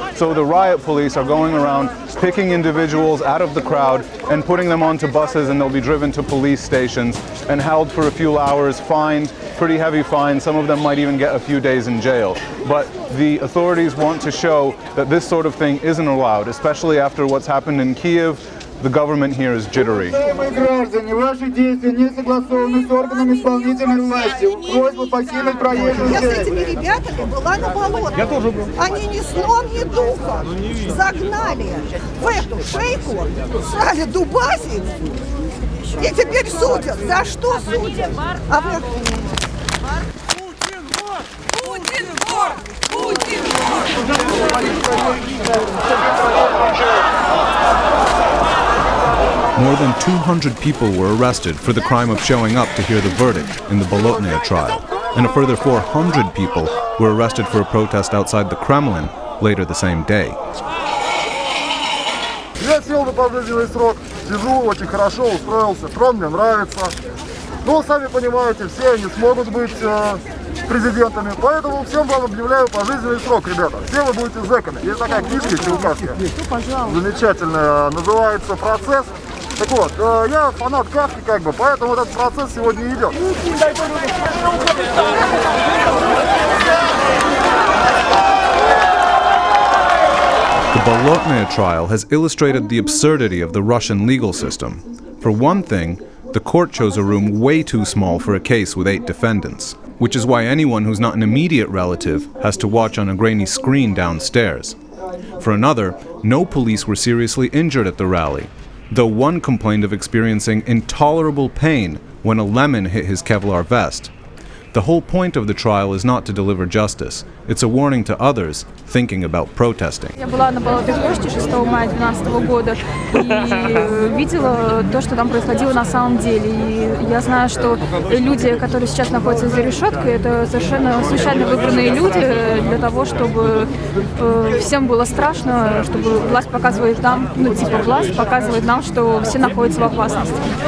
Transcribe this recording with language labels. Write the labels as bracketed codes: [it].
[en] So the riot police are going around picking individuals out of the crowd and putting them onto buses, and they'll be driven to police stations and held for a few hours, fined, pretty heavy fines. Some of them might even get a few days in jail. But the authorities want to show that this sort of thing isn't allowed, especially after what's happened in Kiev. The government here is jittery. [ru] Граждане, ваши действия не согласованы с органами исполнительной власти. Просьба покинуть проезжую часть. Я с этими ребятами была на болоте. Я тоже был. Они ни сном, ни духом загнали в эту шейку, стали дубасить и теперь судят. За что судят? А вы... Путин вор! Путин [en] More than 200 people were arrested for the crime of showing up to hear the verdict in the Bolotnaya trial, and a further 400 people were arrested for a protest outside the Kremlin later the same day. [ru] Я сел на пожизненный срок, сижу очень хорошо, устроился, трон мне нравится. Но, сами понимаете, все они смогут быть президентами, поэтому всем вам объявляю пожизненный срок, ребята. Все вы будете зэками. Есть такая книжка, если указка, замечательная, называется «Процесс». Так вот, я фанат Кафки, как бы, поэтому этот процесс сегодня идет. [en] The Bolotnaya trial has illustrated the absurdity of the Russian legal system. For one thing, The court chose a room way too small for a case with 8 defendants, which is why anyone who's not an immediate relative has to watch on a grainy screen downstairs. For another, no police were seriously injured at the rally, though one complained of experiencing intolerable pain when a lemon hit his Kevlar vest. The whole point of the trial is not to deliver justice. It's a warning to others thinking about protesting. [ru] Я была на Болотной площади 6 мая 2012 года и видела то, что там происходило на самом деле. И я знаю, что люди, которые сейчас находятся за решеткой, это совершенно случайно выбранные люди для того, чтобы всем было страшно, чтобы власть показывает нам, власть показывает нам, что все находятся в опасности.